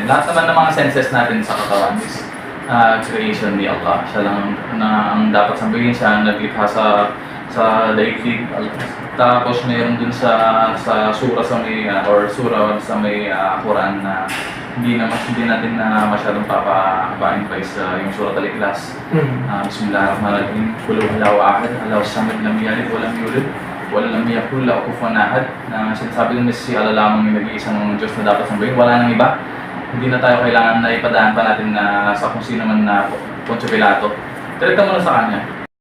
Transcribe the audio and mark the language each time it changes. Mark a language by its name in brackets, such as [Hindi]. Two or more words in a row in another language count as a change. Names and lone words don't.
[Filipino] Lahat naman ng mga senses natin sa katawan [English] is creation [Filipino] ni Allah. Siya lang ang dapat sabihin, siya ang naglikha sa daigdig. Tapos mayroon dun sa sura sa may or sura sa may Quran na hindi natin na masyadong papahabain pa sa yung surat al-Ikhlas. [Arabic] بسم الله الرحمن الرحيم. قل هو الله أحد، الله الصمد، لم يلد ولم يولد ولم يكن له كفوا أحد. [Filipino] Na sinasabi din si Allah lamang yung nag-iisang Diyos na dapat sambahin, wala nang iba. Hindi na tayo kailangan na ipadaan pa natin na sa kung sino man na Poncio Pilato. Direkta mo na sa kanya.